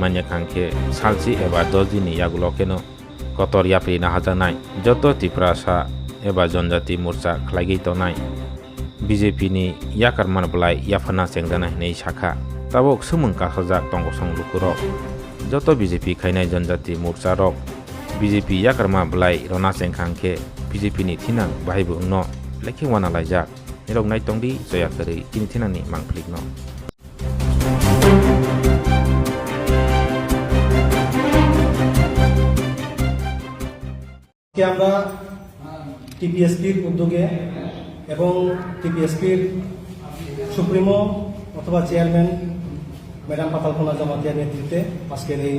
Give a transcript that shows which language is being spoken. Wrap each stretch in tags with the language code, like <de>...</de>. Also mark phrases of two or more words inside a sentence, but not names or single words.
<trp>manya khangke salchi eba 10 dini yagulo keno kotor yapri na hajanai joto tiprasa eba jonjati morcha khlaigi tonai BJP ni yakarman blai yafana sengdana nei shakha tabok sumung kahajak tongosong lukuro joto BJP khainai jonjati morcha rok BJP yakarma blai rona sengkhangke BJP ni thinang bahaibu no lekhe wana laijak nirok nai tongdi joya kari kini thinang ni mangphlik no</trp> <bn>কে আমরা টিপিএসপির উদ্যোগে এবং টিপিএসপির সুপ্রিমো অথবা চেয়ারম্যান ম্যাডাম পাতালকোনা জমাতিয়ার নেতৃত্বে আজকের এই</bn>